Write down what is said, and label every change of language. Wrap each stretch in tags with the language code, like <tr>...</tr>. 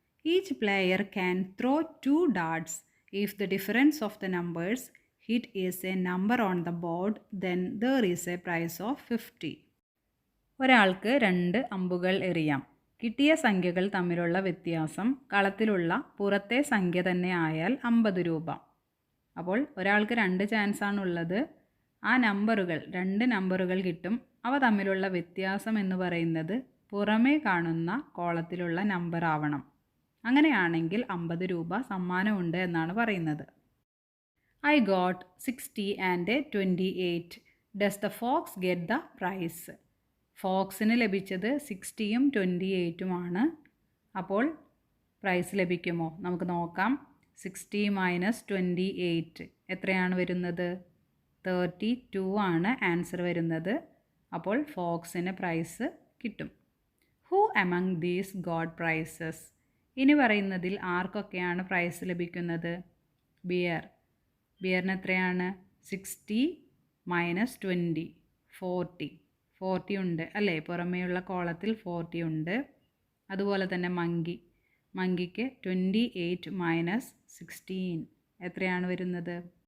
<en>Each player can throw 2 darts. If the difference of the numbers hit is a number on the board, then there is a prize of 50.</en> <ml>ഒരാൾക്ക് 2 അമ്പുകൾ എറിയാം. കിട്ടിയ സംഖ്യകൾ തമ്മിലുള്ള വ്യത്യാസം കളത്തിലുള്ള പുറത്തെ സംഖ്യ തന്നെ ആയാൽ 50 രൂപ. അപ്പോൾ ഒരാൾക്ക് 2 ചാൻസാണുള്ളത്. ആ നമ്പറുകൾ 2 നമ്പറുകൾ കിട്ടും. അവ തമ്മിലുള്ള വ്യത്യാസം എന്ന് പറയുന്നത് പുറമേ കാണുന്ന കോളത്തിലുള്ള നമ്പർ ആവണം. അങ്ങനെയാണെങ്കിൽ 50 രൂപ സമ്മാനമുണ്ട് എന്നാണ് പറയുന്നത്.</ml> <en>I got 60 and 28. Does the fox get the prize?</en> <ml>ഫോക്സിന് ലഭിച്ചത് 60യും 28ഉമാണ്. അപ്പോൾ പ്രൈസ് ലഭിക്കുമോ? നമുക്ക് നോക്കാം. 60 മൈനസ് 28 എത്രയാണ് വരുന്നത്? 32 ആണ് ആൻസർ വരുന്നത്. അപ്പോൾ ഫോക്സിന് പ്രൈസ് കിട്ടും.</ml> <en>Who among these got prizes?</en> <ml>ഇനി പറയുന്നതിൽ ആർക്കൊക്കെയാണ് പ്രൈസ് ലഭിക്കുന്നത്? ബിയർ. ബിയറിന് എത്രയാണ്? 60 മൈനസ് 20, 40. 40 ഉണ്ട് അല്ലേ? പുറമേയുള്ള കോളത്തിൽ 40 ഉണ്ട്. അതുപോലെ തന്നെ മങ്കിക്ക് 28 മൈനസ് 16 എത്രയാണ് വരുന്നത്?</ml>